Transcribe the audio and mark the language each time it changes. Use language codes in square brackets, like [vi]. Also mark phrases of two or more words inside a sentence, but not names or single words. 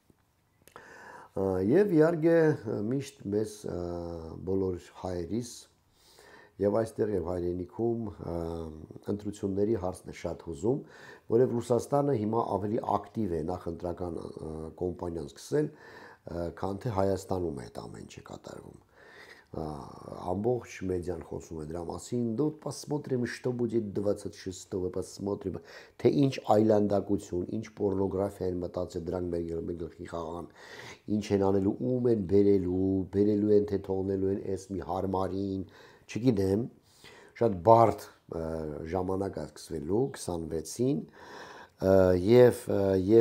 [hy] Եվ իհարկե միշտ մեզ բոլոր հայերիս եւ այստեղ եւ հայրենիքում ընտրությունների հարցն է շատ հուզում, որովհետեւ Ռուսաստանը հիմա ավելի ակտիվ է նախընտրական կոմպանիան սկսել, քան թե Հայաստանում է այդ ամեն ինչը կատարվում։ Ամբողջ մեդիան խոսում է դրա մասին, դու [ru] посмотрим, что будет 26-го, посмотрим, [hy] թե ինչ այլանդակություն, ինչ պորնոգրաֆիա են մտածել դրանք մեր գլխի խաղան, ինչ են անելու, ում են բերելու են, թե թողնելու են էս մի հարմարին, չգիտեմ, շատ բարդ ժամանակ է սկսվելու 26-ին, եւ ես